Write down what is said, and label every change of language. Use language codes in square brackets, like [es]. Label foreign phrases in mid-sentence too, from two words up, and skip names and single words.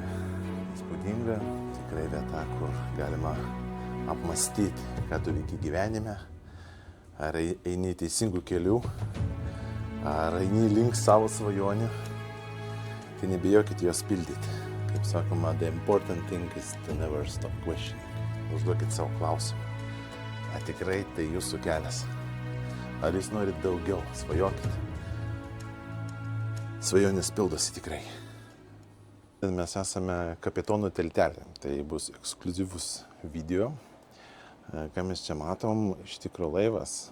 [lt] Įspūdinga, tikrai vieta, kur galima apmąstyti, ką tu veiki gyvenime, ar eini teisingų kelių, ar eini link savo svajonių, tai nebijokit jos pildyti. Kaip sakoma, [en] the important thing is to never stop questioning. [lt] Užduokit savo klausimą. Ar tikrai tai jūsų kelias? Ar jūs norit daugiau? Svajokit. Svajonės pildosi tikrai. Mes esame Kapitonų tiltelė. Tai bus ekskliuzyvus video. Ką mes čia matom, iš tikro laivas.